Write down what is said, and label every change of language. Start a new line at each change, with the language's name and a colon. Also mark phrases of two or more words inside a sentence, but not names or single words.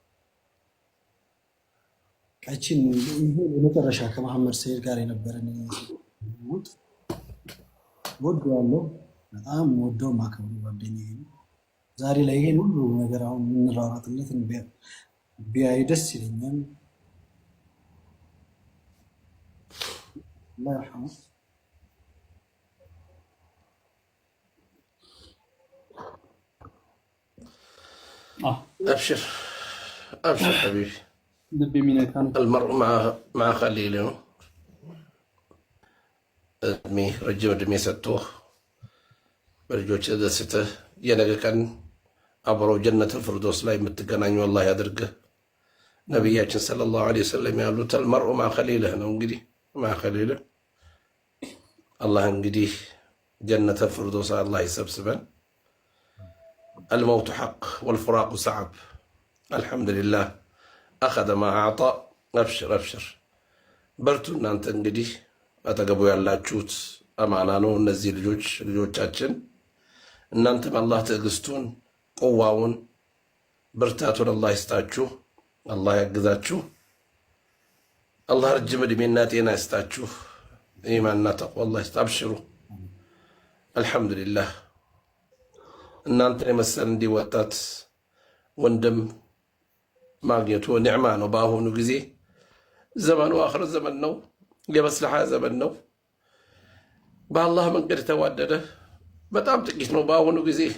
Amharic: ቀችን የመጨረሻ ከመሐመድ ሰይድ ጋር የነበረን ወደዋለሁ። በጣም ወደው ማከብሩ ጓደኛዬ ነው። ዛሬ ላይ ይሄን ሁሉ ነገር አሁን የምንራራጥለት ቢያይ ደስ ይለኛል።
Arabic: الله يرحمه. أبشر أبشر حبيبي.
Amharic: ልብ የሚነካ ነው።
Arabic: المرء مع خليله
Amharic: እድሜ ረጅም እድሜ ሰጥቶህ በልጆች ደስተህ የነገ ቀን አብረው ጀነተል ፊርደውስ ላይ የምትገናኙ አላህ ያድርግህ። ነቢያችን
Arabic: صلى الله عليه وسلم
Amharic: ያሉት
Arabic: المرء مع خليله
Amharic: ነው። እንግዲህ
Arabic: مع خليله الله
Amharic: እንግዲህ ጀነተል ፊርደውስ አላህ ይሰብስበን።
Arabic: الموت حق والفراق صعب. الحمد لله أخذ ما أعطى. أبشر أبشر
Amharic: በርቱ። እናንተ እንግዲህ አጠገቡ ያላችሁት አማና ነው። እነዚህ ልጆቻችን እናንተም አላህ ትዕግስቱን፣ ቁዋውን፣ ብርታቱን አላህ ይስጣችሁ። አላህ ያግዛችሁ። አላህ ረጅም ዕድሜና ጤና ይስጣችሁ። ኢማንና ተቅዋ አላህ ይስጣ። አብሽሩ። አልሐምዱሊላህ እናንተን የመሰል እንዲህ ወጣት ወንድም ማግኘቱ ኒዕማ ነው። በአሁኑ ጊዜ ዘመኑ አኽር ዘመን ነው፣ የመስለሓ ዘመን ነው። በአላህ መንገድ የተዋደደ በጣም ጥቂት ነው በአሁኑ ጊዜ።